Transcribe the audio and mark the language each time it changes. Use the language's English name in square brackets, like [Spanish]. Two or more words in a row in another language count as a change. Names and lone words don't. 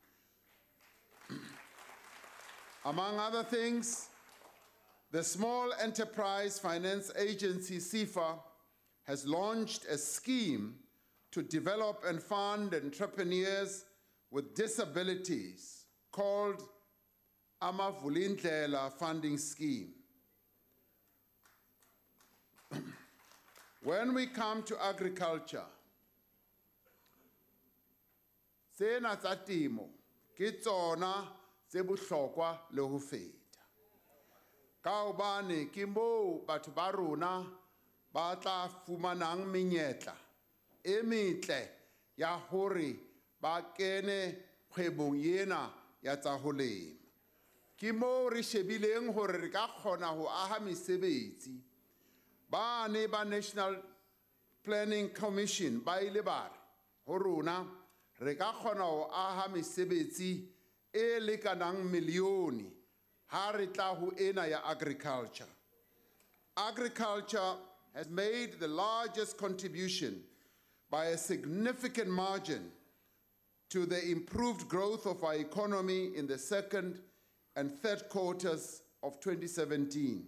[English] Among other things, the Small Enterprise Finance Agency, SIFA, has launched a scheme to develop and fund entrepreneurs with disabilities called Amavulindlela Funding Scheme. When we come to agriculture, [Southern Sotho] sena tsa temo ke tsona tse bohlokwa le ho feta. Ka hobane ke moo batho ba rona ba tla fumanang menyetla e metle ya hore ba kene kgwebong ena ya tsa ho lema. Ke moo re shebileng hore re ka kgona ho aha mesebetsi. Bane ba National Planning Commission ba ile ba re ho rona re ka kgona ho aha mesebetsi e lekanang milione ha re tla ho ena ya agriculture. [English] Agriculture has made the largest contribution by a significant margin to the improved growth of our economy in the second and third quarters of 2017.